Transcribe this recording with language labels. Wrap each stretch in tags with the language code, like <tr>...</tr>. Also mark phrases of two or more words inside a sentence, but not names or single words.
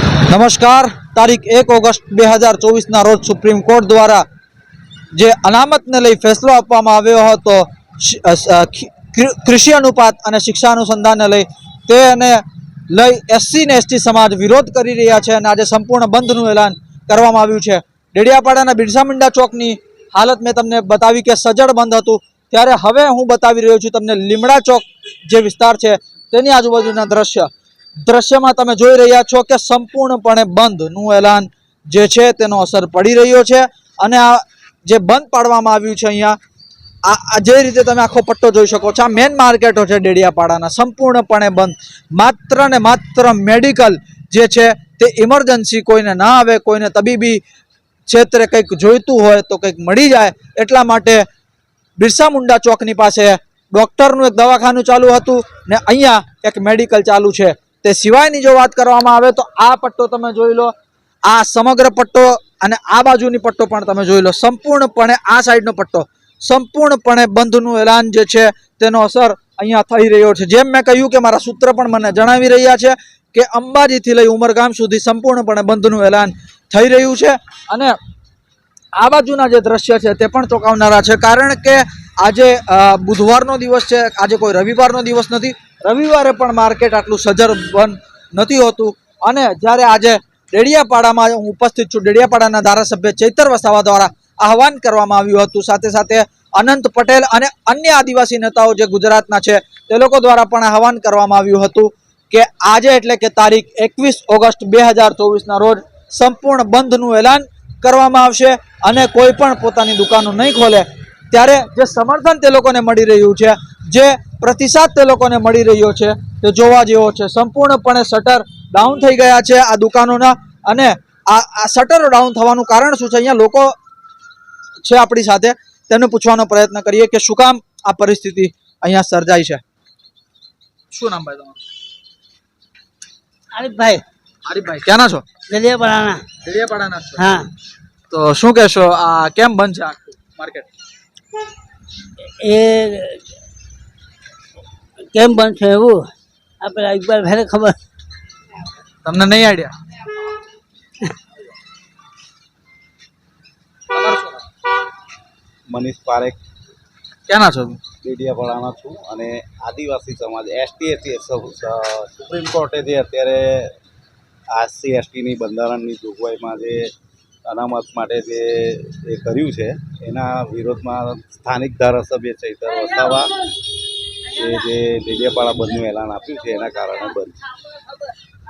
<gu>નમસ્કાર। તારીખ 1 ઑગસ્ટ 2024 ના રોજ સુપ્રીમ કોર્ટ દ્વારા જે અનામત ને લઈ ફૈસલો આપવામાં આવ્યો હતો કૃષિ અનુપાત ઔર શિક્ષા અનુસંધાન ને લઈ તેને લઈ એસસી ને એસટી સમાજ વિરોધ કરી રહ્યા છે અને આજે સંપૂર્ણ બંધનું એલાન કરવામાં આવ્યું છે। ડેડિયાપાડાના બિરસા મુંડા ચોકની હાલત મેં તમને બતાવી કે સજડ બંધ હતું, ત્યારે હવે હું બતાવી રહ્યો છું તમને લીમડા ચોક જે વિસ્તાર છે તેની આજુબાજુના દૃશ્ય મેં તમે જોઈ રહ્યા છો કે સંપૂર્ણપણે બંધનું એલાન જે છે તેનો અસર પડી રહ્યો છે અને આ જે બંધ પાડવામાં આવ્યું છે અહીંયા જે રીતે તમે આખો પટ્ટો જોઈ શકો છો। આ મેન માર્કેટો છે ડેડિયાપાડાના સંપૂર્ણપણે બંધ। માત્ર ને માત્ર મેડિકલ જે છે તે ઇમરજન્સી કોઈને ના આવે, કોઈને તબીબી ક્ષેત્રે કંઈક જોઈતું હોય તો કંઈક મળી જાય એટલા માટે બિરસા મુંડા ચોકની પાસે ડૉક્ટરનું એક દવાખાનુ ચાલુ હતું ને અહીંયા એક મેડિકલ ચાલુ છે। તે સિવાયની જો બાત કરવામાં આવે તો આ પટ્ટો તમે જોઈ લો, આ સમગ્ર પટ્ટો અને આ બાજુની પટ્ટો પણ તમે જોઈ લો। સંપૂર્ણપણે આ સાઇડનો પટ્ટો સંપૂર્ણપણે બંધનું એલાન જે છે તેનો અસર અહીંયા થઈ રહ્યો છે। જેમ મેં કહ્યું કે મારા સૂત્ર પણ મને જણાવી રહ્યા છે કે અંબાજીથી લઈ ઉમરગામ સુધી સંપૂર્ણપણે બંધનું એલાન થઈ રહ્યું છે અને આ બાજુના જે દૃશ્ય છે તે પણ ચોંકાવનારા છે, કારણ કે આજે बुधवारનો દિવસ છે, આજે કોઈ રવિવારનો દિવસ નથી। રવિવારે પણ માર્કેટ आटલું સજ્જડ બંધ નથી હોતું અને જ્યારે આજે ડેડિયાપાડામાં હું ઉપસ્થિત છું, ડેડિયાપાડાના ધારાસભ્ય ચૈતર વસાવા દ્વારા આહવાન કરવામાં આવ્યું હતું। સાથે સાથે અનંત પટેલ અને અન્ય આદિવાસી નેતાઓ જે ગુજરાતના છે તે લોકો દ્વારા પણ આહવાન કરવામાં આવ્યું હતું કે આજે એટલે કે તારીખ 21 ઓગસ્ટ 2024 ના રોજ સંપૂર્ણ બંધનું એલાન કરવામાં આવશે અને કોઈ પણ પોતાની દુકાનો નહીં ખોલે। ત્યારે જે સમર્થન તે લોકોને મળી રહ્યું છે, જે પ્રતિસાદ તે લોકોને મળી રહ્યો છે તે જોવા જેવો છે। સંપૂર્ણપણે</gu> <en>shutter down</en> <gu>થઈ ગયા છે આ દુકાનોના અને આ</gu> <en>shutter down</en> <gu>થવાનું કારણ શું છે અહીંયા લોકો છે આપણી સાથે તેને પૂછવાનો પ્રયત્ન કરીએ કે શું કામ આ પરિસ્થિતિ અહીંયા સર્જાઈ છે। શું નામ ભાઈ તમારું? आरिफभाई। આરિફભાઈ ક્યાના છો? डेडियापाड़ाना। ડેડિયાપાડાના છો? हाँ। તો શું કહેશો આ કેમ બંધ છે આખું માર્કેટ? એ કેમ બંધ છે એવું આપણે ઇકબાલ ભાઈ ખબર, તમને નહીં આઇડિયા? मनीष पारेख। ક્યાના છો? ડેડિયાપાડાના છું અને આદિવાસી સમાજ એસટી સુપ્રીમ કોર્ટે જે અત્યારે એસસી એસટીની બંધારણની જોગવાઈમાં જે અનામત માટે જે એ કર્યું છે એના વિરોધમાં સ્થાનિક ધારાસભ્ય ચૈતર વસાવા એ જે ડેડિયાપાડા બંધનું એલાન આપ્યું છે એના કારણે બંધ છે।</gu>